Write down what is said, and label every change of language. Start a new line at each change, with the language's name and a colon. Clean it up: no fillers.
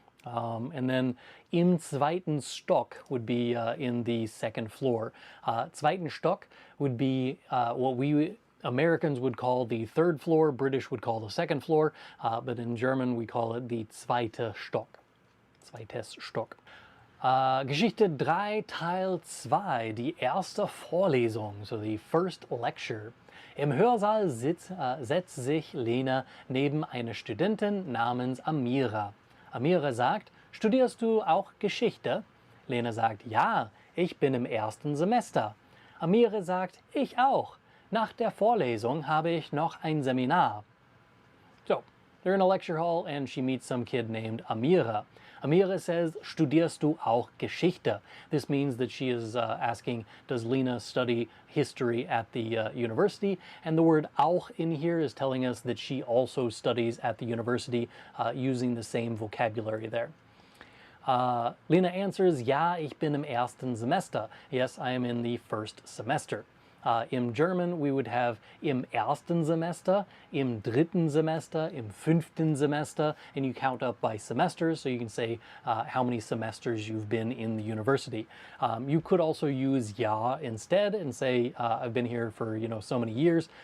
English: And then
German: im zweiten Stock
English: would be in the second floor.
German: Zweiten Stock
English: would be what we Americans would call the third floor, British would call the second floor, but in German we call it the
German: zweite Stock. Zweites Stock. Geschichte 3, Teil 2, die erste Vorlesung,
English: so the first lecture.
German: Im Hörsaal setzt sich Lena neben einer Studentin namens Amira. Amira sagt, studierst du auch Geschichte? Lena sagt, ja, ich bin im ersten Semester. Amira sagt, ich auch. Nach der Vorlesung habe ich noch ein Seminar.
English: So, they're in a lecture hall and she meets some kid named Amira.
German: Amira says, studierst du auch Geschichte?
English: This means that she is asking, does Lena study history at the university? And the word auch in here is telling us that she also studies at the university using the same vocabulary there.
German: Lena answers, ja, ich bin im ersten Semester.
English: Yes, I am in the first semester. In German, we would have
German: im ersten Semester, im dritten Semester, im fünften Semester,
English: and you count up by semesters, so you can say how many semesters you've been in the university. You could also use ja instead and say I've been here for so many years.